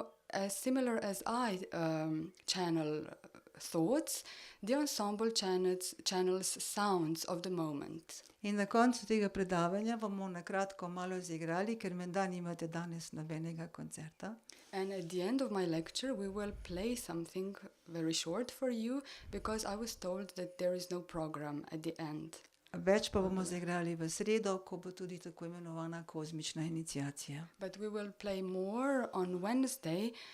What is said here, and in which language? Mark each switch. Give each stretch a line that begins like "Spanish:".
English: As similar as I channel thoughts, the ensemble channels sounds of the moment.
Slovenian: In na koncu tega predavanja bomo na kratko malo izigrali, ker menda nimate danes nobenega koncerta.
English: And at the end of my lecture we will play something very short for you, because I was told that there is no program at the end.
Slovenian: Več pa bomo zaigrali v sredo, ko bo tudi tako imenovana kozmična iniciacija.
English: But we will play more on Tuesday,